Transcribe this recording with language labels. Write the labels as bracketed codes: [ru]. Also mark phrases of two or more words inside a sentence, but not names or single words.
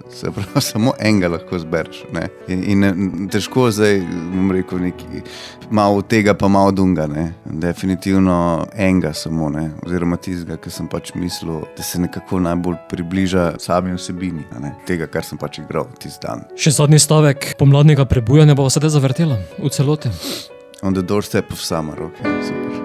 [sl] Se pravi, samo enega lahko zbereš, ne. In težko zdaj, bom rekel, neki malo tega pa malo dunga, ne. Definitivno enega samo, ne. Oziroma tistega, ki sem pač mislil, da se nekako najbolj približa sami vsebini, a ne. Tega, kar sem pač igral tisti dan. Še zadnji stavek pomladnega prebujanja bo sedaj zavrtela v celoti. [en] On the doorstep of summer, [sl] ok, super.